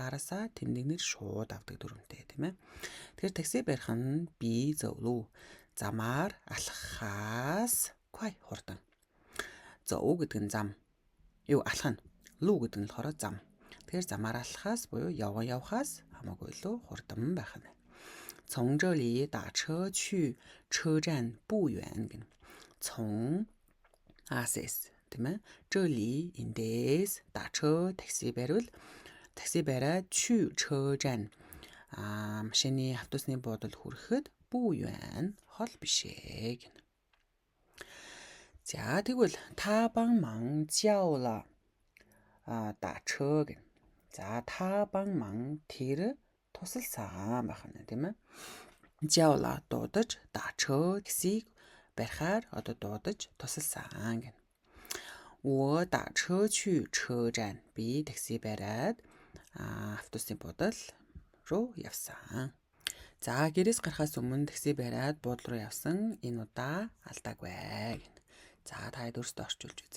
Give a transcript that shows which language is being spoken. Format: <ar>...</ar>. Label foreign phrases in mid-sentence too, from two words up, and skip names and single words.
<mn>Араасаа тэмдэгнэр шууд авдаг дүрмтэй тийм ээ. Тэгэхээр такси барих нь би зөвлөө. Замаар алхахаас快хурдан. Зөв гэдэг нь зам. Юу алхах нь. Лүү гэдэг нь болохоор зам. Тэгэхээр замаар алхахаас буюу явахаас хамаагүй илүү хурдан байх нь.</mn> <zh>从这里打车去车站不远гэнэ.</zh> <mn>从 Асэс тийм ээ. 这里эндээс 打车 такси бариул такси бариад</mn> <zh>去车站</zh> <mn>машины автобусны буудалд хүрэхэд</mn> <zh>不远</zh> <mn>хол бишээ гэнэ. За тэгвэл</mn> <zh>他帮忙叫了打车 гэнэ.</zh> <mn>За</mn> <zh>他帮忙</zh> <mn>тэр тусалсан байх нь тийм ээ. Жавла дуудаж даачхөө таксиг барихаар одоо дуудаж тусалсан гэнэ.</mn> <zh>我打车去车站.</zh> <mn>Би такси бариад автобусны буудал руу явсан. За гэрээс гарахаас өмнө такси бариад буудлын руу явсан энэ удаа алдаагүй гэнэ. За та өөрсдөө орчуулж үзээрэй.</mn>